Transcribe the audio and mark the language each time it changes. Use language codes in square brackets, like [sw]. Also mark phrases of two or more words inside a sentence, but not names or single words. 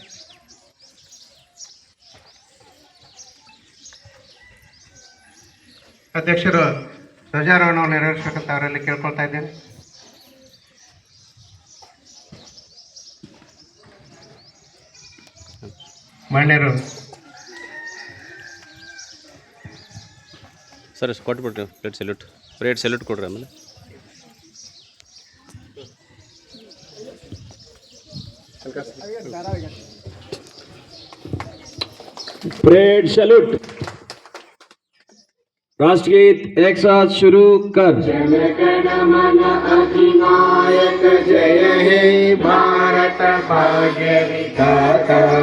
[kn] ಅಧ್ಯಕ್ಷರು ಧ್ವಜಾರೋಹಣವನ್ನು ನೆರವೇರಿಸಬೇಕಂತ ಅವರಲ್ಲಿ ಕೇಳ್ಕೊಳ್ತಾ ಇದ್ದೇನೆ. ಮಾನ್ಯರು ಸರ್ ಕೊಟ್ಬಿಟ್ರಿ [en] plate salute [kn] ಕೊಡ್ರಿ. ಆಮೇಲೆ [en] parade salute. [hi] राष्ट्रगीत एक साथ शुरू कर। [bn] जनगण मन अधिनायक जय हे भारत भाग्य विधाता।